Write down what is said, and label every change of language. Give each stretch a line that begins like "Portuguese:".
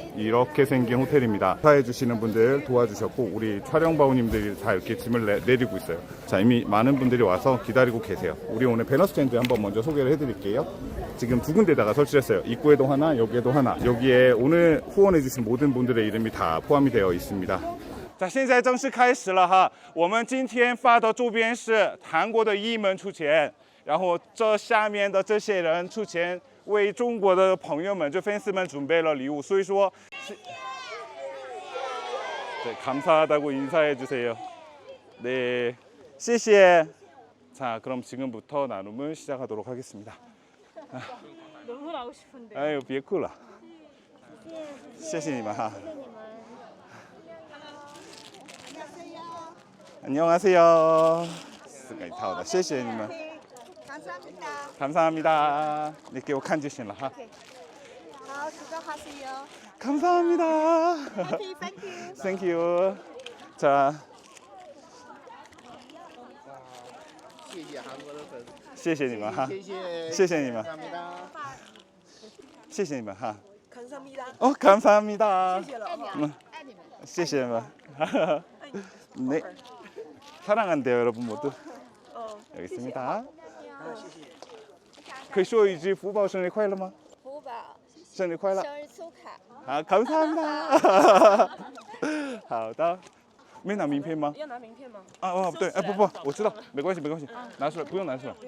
Korean: 이렇게 생긴 호텔입니다. 사해주시는 분들 도와주셨고 우리 촬영바우님들이 다 이렇게 짐을 내리고 있어요. 자, 이미 많은 분들이 와서 기다리고 계세요. 우리 오늘 배너 스탠드 한번 먼저 소개를 해드릴게요. 지금 두 군데다가 설치했어요. 입구에도 하나, 여기에도 하나. 여기에 오늘 후원해주신 모든 분들의 이름이 다 포함이 되어 있습니다.
Chinese: 那现在正式开始了哈，我们今天发的周边是韩国的艺们出钱，然后这下面的这些人出钱为中国的朋友们、就粉丝们准备了礼物，所以说，
Korean: 네 감사하다고 인사해 주세요.
Chinese: 네, 谢谢.
Korean: 자, 그럼 지금부터 나눔을 시작하도록 하겠습니다. 너무 나오고 싶은데.
Chinese: 아유, 别哭了. 谢谢你们哈.
Korean: 안녕하세요. 스까지 타오다.
Chinese: 谢谢你们.
Korean: 감사합니다. 감사합니다. 네,
Chinese: 给我看就行了哈.
Korean: 好，수고하세요. 감사합니다.
English: Happy, thank you. Thank you. 자,
Chinese: 谢谢韩国的粉丝，谢谢你们哈. 谢谢，谢谢你们. 感谢大家。谢谢你们哈.
Korean: 감사합니다. 감사합니다.
Chinese: 爱你们。谢谢你们.네.
Korean: 사랑한대요, 여러분 모두. 여기 있습니다.
Chinese: 可以说一句福宝生日快乐吗？福宝生日快乐。生日축하。好，
Korean: 감사합니다.
Chinese: 好的。没拿名片吗？要拿名片吗？对，不，我知道，没关系，拿出来，不用拿出来。